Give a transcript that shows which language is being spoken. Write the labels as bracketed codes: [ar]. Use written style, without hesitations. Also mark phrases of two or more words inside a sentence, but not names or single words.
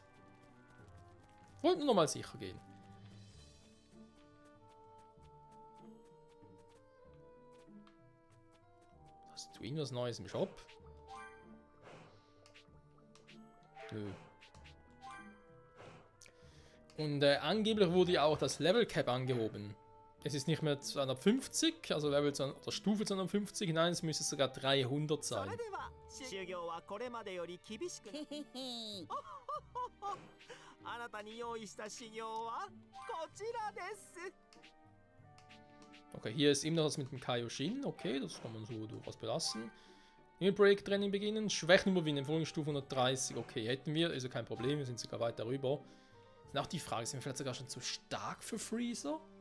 [de] Wollten nur nochmal sicher gehen. Hast du irgendwas Neues im Shop? Nö. Und angeblich wurde ja auch das Level Cap angehoben. Es ist nicht mehr 250, also Level 200, oder Stufe 250, nein, es müsste sogar 300 [ja] そ [de] sein. [ja] れでは修行はこれまでより厳しくなあなたに用意した修行はこちらです [de] Okay, hier ist immer noch das mit dem Kaioshin. Okay, das kann man so durchaus belassen. New Break Training beginnen. Schwächen überwinden. Folgenstufe 130. Okay, hätten wir. Also kein Problem. Wir sind sogar weiter rüber. Dann auch die Frage, sind wir vielleicht sogar schon zu stark für Freezer?